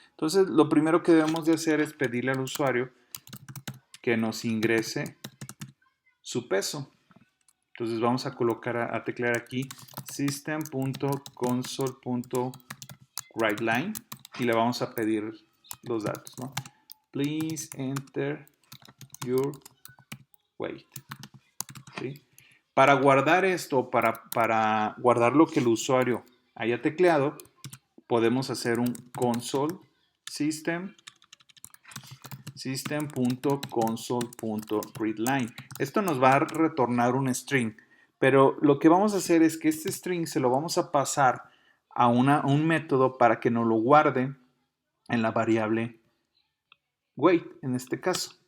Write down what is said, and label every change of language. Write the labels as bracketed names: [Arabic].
[Spanish] Entonces, lo primero que debemos de hacer es pedirle al usuario que nos ingrese su peso. Entonces vamos a colocar, a teclear aquí system.console.writeLine y le vamos a pedir los datos, ¿no? [English] Please enter your weight. [Spanish] ¿Sí? Para guardar esto, para guardar lo que el usuario haya tecleado, podemos hacer un console system.console.readline. Esto nos va a retornar un string, pero lo que vamos a hacer es que este string se lo vamos a pasar a un método para que nos lo guarde en la variable weight, en este caso.